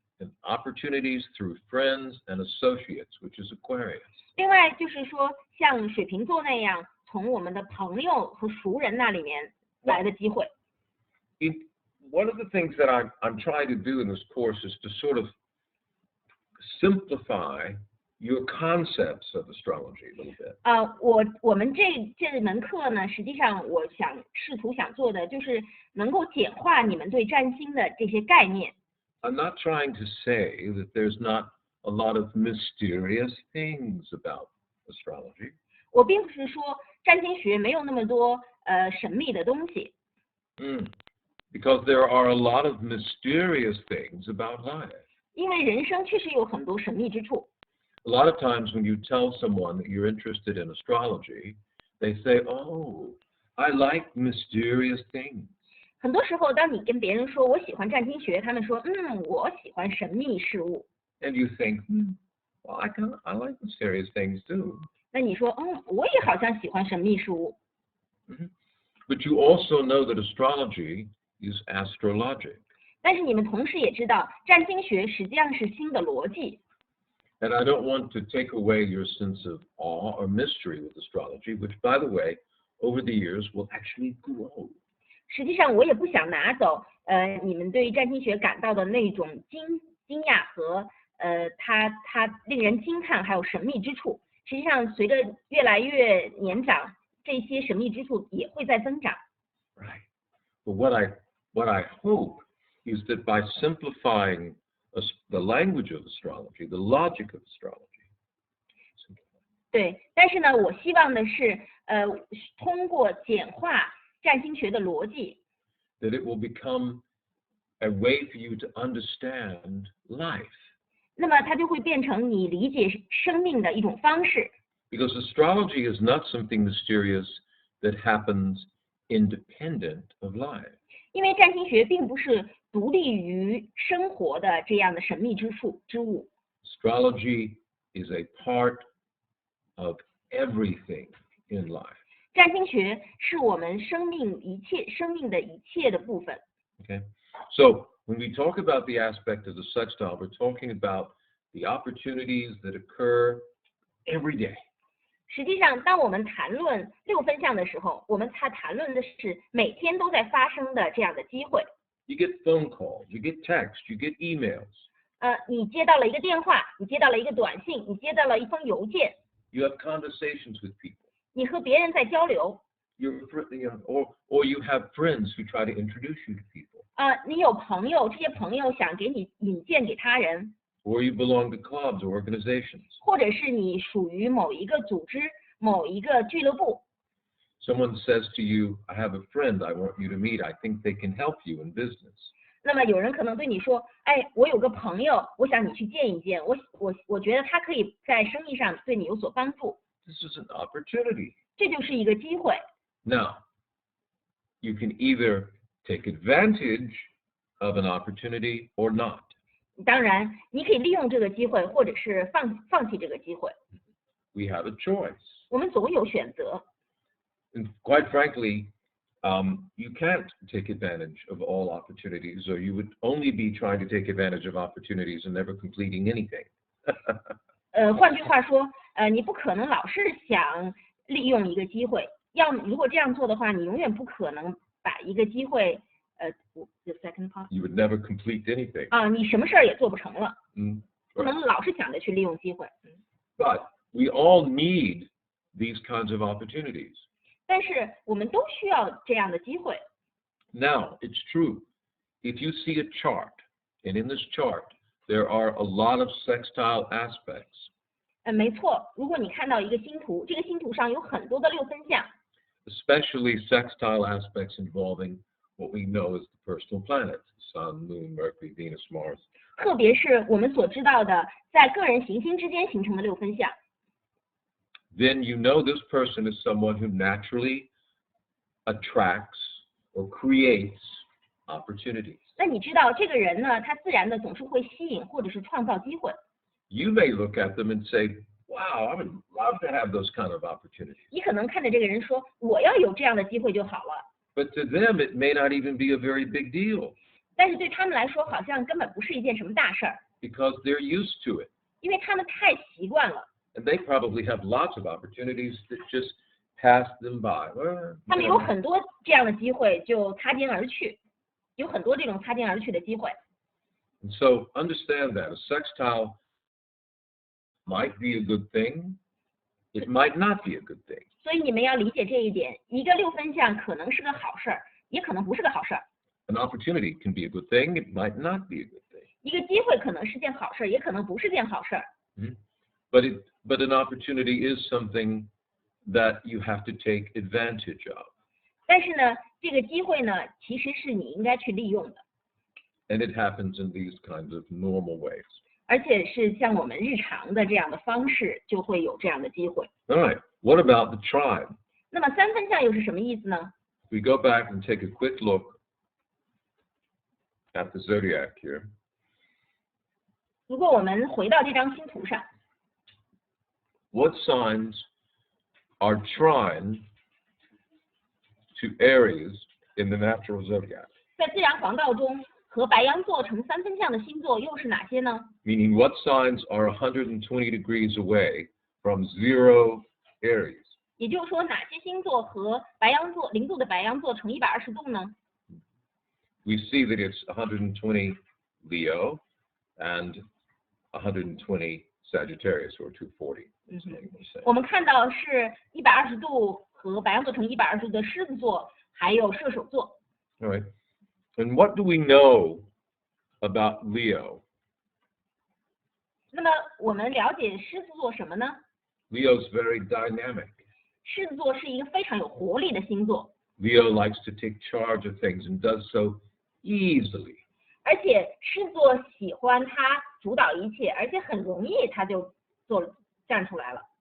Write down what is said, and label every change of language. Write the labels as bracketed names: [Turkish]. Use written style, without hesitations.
[English] and opportunities through friends and associates, which is Aquarius. [Chinese] 另外就是说，像水瓶座那样，从我们的朋友和熟人那里面来的机会。 [English] One of the things that I'm trying to do in this course is to sort of simplify your concepts of astrology a little bit. [Chinese] 我们这门课呢，实际上我试图想做的就是能够简化你们对占星的这些概念。 [English] I'm not trying to say that there's not a lot of mysterious things about astrology. [Chinese] 我并不是说占星学没有那么多神秘的东西。 [English] Because there are a lot of mysterious things about life. [Chinese] 因为人生确实有很多神秘之处。 [English] A lot of times when you tell someone that you're interested in astrology, they say, "Oh, I like mysterious things." [Chinese] 很多时候，当你跟别人说我喜欢占星学，他们说我喜欢神秘事物。 [English] And you think, well, I like mysterious things too. [Chinese] 那你说我也好像喜欢神秘事物。 [English] But you also know that astrology is astrologic. [Chinese] 但是你们同时也知道，占星学实际上是新的逻辑。 [English] And I don't want to take away your sense of awe or mystery with astrology, which, by the way, over the years will actually grow. [Chinese] 实际上，我也不想拿走你们对于占星学感到的那种惊讶和它令人惊叹还有神秘之处。实际上，随着越来越年长，这些神秘之处也会在增长。 [English] Right. But what I hope is that by simplifying the language of astrology, the logic of astrology. [Chinese] 对，但是呢，我希望的是通过简化占星学的逻辑， [English] that it will become a way for you to understand life. [Chinese] 那么它就会变成你理解生命的一种方式。 [English] Because astrology is not something mysterious that happens independent of life. [Chinese] 因为占星学并不是独立于生活的这样的神秘之物。 [English] Astrology is a part of everything in life. [Chinese] 占星学是我们生命的一切的部分。 [English] Okay? So when we talk about the aspect of the sextile, we're talking about the opportunities that occur every day. [Chinese] 实际上，当我们谈论六分相的时候，我们谈论的是每天都在发生的这样的机会。 [English] You get phone calls, you get texts, you get emails. [Chinese] 你接到了一个电话，你接到了一个短信，你接到了一封邮件， [English] You have conversations with people. [Chinese] 你和别人在交流。 [English] Or you have friends who try to introduce you to people. [Chinese] 你有朋友，这些朋友想给你引荐给他人， [English] Or you belong to clubs or organizations. [Chinese] 或者是你属于某一个组织、某一个俱乐部。 [English] Someone says to you, I have a friend I want you to meet. I think they can help you in business. [Chinese] 那么有人可能对你说，我有个朋友，我想你去见一见，我觉得他可以在生意上对你有所帮助。 [English] This is an opportunity. [Chinese] 这就是一个机会。 [English] Now, you can either take advantage of an opportunity or not. [Chinese] 当然，你可以利用这个机会，或者是放弃这个机会。 [English] We have a choice. [Chinese] 我们总有选择。 [English] And quite frankly, you can't take advantage of all opportunities, or you would only be trying to take advantage of opportunities and never completing anything. [Chinese] 换句话说，你不可能老是想利用一个机会，如果这样做的话，你永远不可能把一个机会 [English] the second part You would never complete anything. [Chinese] 你什么事儿也做不成了， 不 [English] Right. [Chinese] 能老是想着去利用机会。 [English] But we all need these kinds of opportunities. [Chinese] 但是我们都需要这样的机会。 [English] Now, it's true. If you see a chart, and in this chart, there are a lot of sextile aspects, [Chinese] 没错，如果你看到一个星图，这个星图上有很多的六分相， [English] especially sextile aspects involving what we know as the personal planets, the Sun, Moon, Mercury, Venus, Mars. [Chinese] 特别是我们所知道的在个人行星之间形成的6分相。 [English] Then you know this person is someone who naturally attracts or creates opportunities. [Chinese] 那你知道这个人呢，他自然的总是会吸引或者是创造机会。 [English] You may look at them and say, wow, I would love to have those kind of opportunities. [Chinese] 你可能看着这个人说，我要有这样的机会就好了。 [English] But to them, it may not even be a very big deal. [Chinese] 但是对他们来说，好像根本不是一件什么大事儿。 [English] Because they're used to it. [Chinese] 因为他们太习惯了。 [English] And they probably have lots of opportunities that just pass them by. [Chinese] 他们有很多这样的机会就擦肩而去，有很多这种擦肩而去的机会。 [English] And so understand that a sextile might be a good thing, it might not be a good thing. [Chinese] 所以你们要理解这一点，一个6分相可能是个好事儿，也可能不是个好事儿。 [English] An opportunity can be a good thing, it might not be a good thing. [Chinese] 一个机会可能是件好事儿，也可能不是件好事儿。 [English] But an opportunity is something that you have to take advantage of. [Chinese] 但是呢，这个机会呢，其实是你应该去利用的。 [English] And it happens in these kinds of normal ways. [Chinese] 而且是像我们日常的这样的方式，就会有这样的机会。 [English] All right, what about the trine? [Chinese] 那么3分相又是什么意思呢？ [English] We go back and take a quick look at the zodiac here. [Chinese] 如果我们回到这张星图上， [English] What signs are trine to Aries in the natural zodiac? [Chinese] 在自然黄道中和白羊座成3分相的星座又是哪些呢？ [English] Meaning what signs are 120 degrees away from 0 Aries? [Chinese] 也就是说，哪些星座和白羊座0度的白羊座成120度呢？ [English] We see that it's 120 Leo and 120 Sagittarius, or 240. [Chinese] 我们看到是120度和白羊座成120度的狮子座，还有射手座。 [English] All right. And what do we know about Leo? [Chinese] 那么我们了解狮子座什么呢？ [English] Leo's very dynamic. [Chinese] 狮子座是一个非常有活力的星座， [English] Leo likes to take charge of things and does so easily. [Chinese] 而且狮子座喜欢他主导一切，而且很容易他就站出来了。